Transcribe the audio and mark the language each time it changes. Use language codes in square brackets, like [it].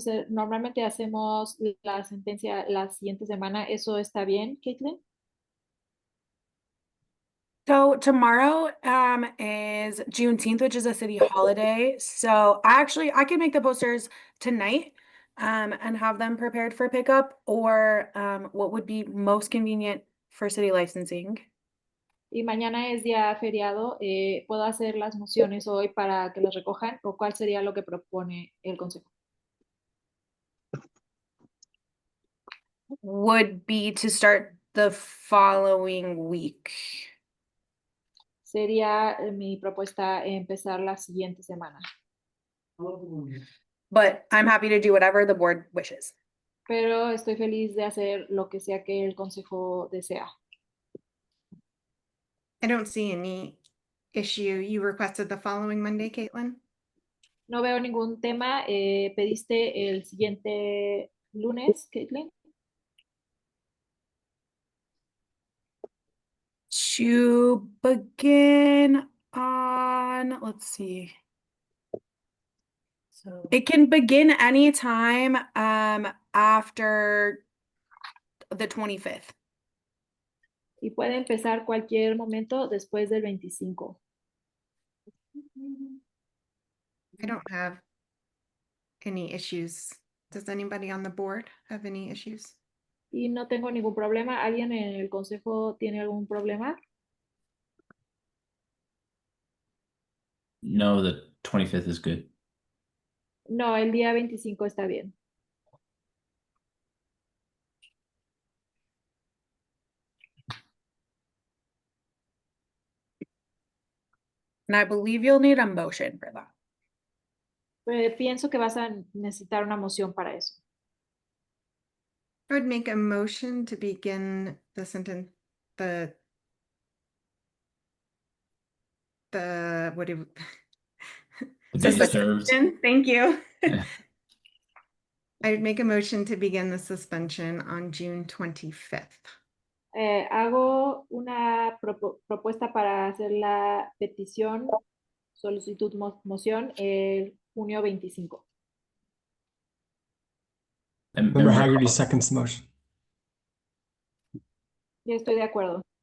[es] Normalmente hacemos la sentencia la siguiente semana. ¿Eso está bien, Caitlin? [en] So tomorrow is Juneteenth, which is a city holiday. So I can make the posters tonight and have them prepared for pickup, or what would be most convenient for city licensing. [es] Y mañana es día feriado. ¿Puedo hacer las mociones hoy para que las recojan? ¿O cuál sería lo que propone el consejo? [en] Would be to start the following week. [es] Sería mi propuesta empezar la siguiente semana. [en] But I'm happy to do whatever the board wishes. [es] pero estoy feliz de hacer lo que sea que el consejo desea. [en] I don't see any issue. You requested the following Monday, Caitlin? [es] No veo ningún tema. ¿Pediste el siguiente lunes, Caitlin? [en] To begin on, let's see. So it can begin anytime after the 25th. [es] Y puede empezar cualquier momento después del 25. [en] I don't have any issues. Does anybody on the board have any issues? [es] Y no tengo ningún problema. ¿Alguien en el consejo tiene algún problema? [en] No, the 25th is good. [es] No, el día 25 está bien. [en] And I believe you'll need a motion for that. [es] Pienso que vas a necesitar una moción para eso. [en] I would make a motion to begin the sentence, the what do The day suspension. served. Thank you. I would make a motion to begin the suspension on June 25th. [es] Hago una propuesta para hacer la petición, solicitud, moción, el junio 25. [en] And Member Member Haggerty Call- seconds the motion. [es] Ya estoy de acuerdo.